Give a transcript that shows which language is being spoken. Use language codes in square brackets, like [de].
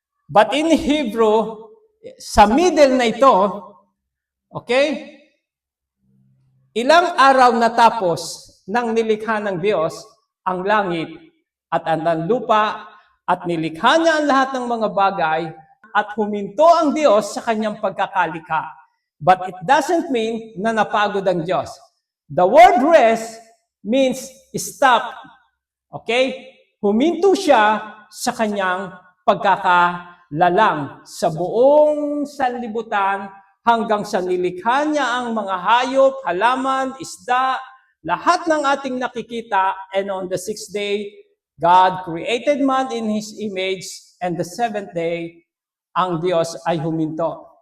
[en] But in Hebrew, [tl] sa middle na ito, okay, ilang araw natapos ng nilikha ng Diyos ang langit at ang lupa at nilikha niya ang lahat ng mga bagay at huminto ang Diyos sa kanyang pagkakalikha. [en] But it doesn't mean [tl] na napagod ang Diyos. [en] The word rest means stop. Okay? [tl] Huminto siya sa kanyang pagkakalalang sa buong sanlibutan hanggang sa nilikha niya ang mga hayop, halaman, isda, lahat ng ating nakikita, [en] and on the sixth day, God created man in His image, and the seventh day, [tl] ang Diyos ay huminto.